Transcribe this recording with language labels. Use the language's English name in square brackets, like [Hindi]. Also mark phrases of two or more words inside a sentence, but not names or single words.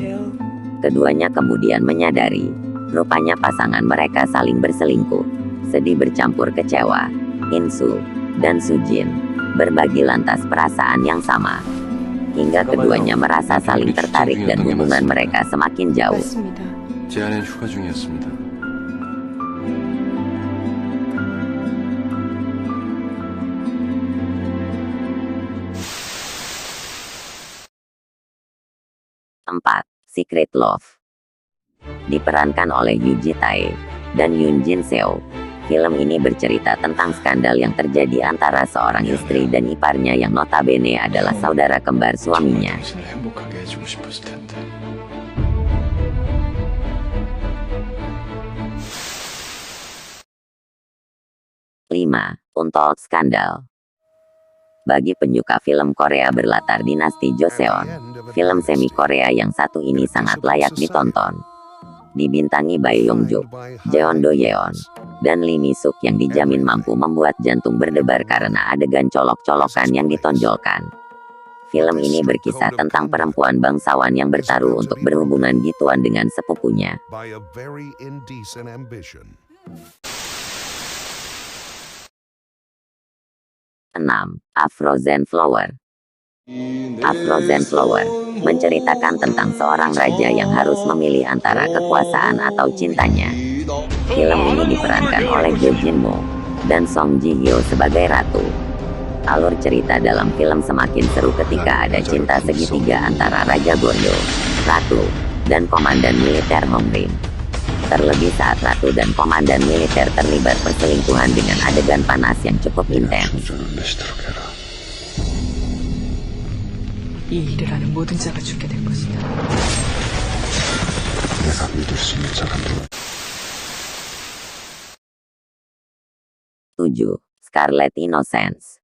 [Indonesian] Keduanya kemudian menyadari rupanya pasangan mereka saling berselingkuh. Sedih bercampur kecewa, In Soo dan Soo Jin berbagi lantas perasaan yang sama, hingga keduanya merasa saling tertarik dan hubungan mereka semakin jauh. [Korean] 제안은 휴가 중이었습니다. [Indonesian] 4. Secret Love. Diperankan oleh Yoo Ji-tae dan Yoon Jin Seo. Film ini bercerita tentang skandal yang terjadi antara seorang istri dan iparnya yang notabene adalah saudara kembar suaminya. [Korean] 당신을 행복하게 해주고 싶었을 텐데. [Indonesian] 5. Untold Scandal. Bagi penyuka film Korea berlatar dinasti Joseon, film semi Korea yang satu ini sangat layak ditonton. Dibintangi Bae Yong-juk, Jeon Do-yeon, dan Lee Mi-suk yang dijamin mampu membuat jantung berdebar karena adegan colok-colokan yang ditonjolkan. Film ini berkisah tentang perempuan bangsawan yang bertaruh untuk berhubungan gituan dengan sepupunya. [English] By a very indecent ambition. [Indonesian] 6. A Frozen Flower. A Frozen Flower menceritakan tentang seorang raja yang harus memilih antara kekuasaan atau cintanya. Film ini diperankan oleh Jo Jin-mo dan Song Ji-hyo sebagai ratu. Alur cerita dalam film semakin seru ketika ada cinta segitiga antara Raja Gordo, Ratu, dan Komandan Militer Hong Rim. Terlebih saat Ratu dan Komandan Militer terlibat perselingkuhan dengan adegan panas yang cukup intens. [Korean] 이 일을 하는 모든 자가 죽게 될 것이다. 내가 믿을 수 있는 사람들. [Indonesian] 7. Scarlet Innocence.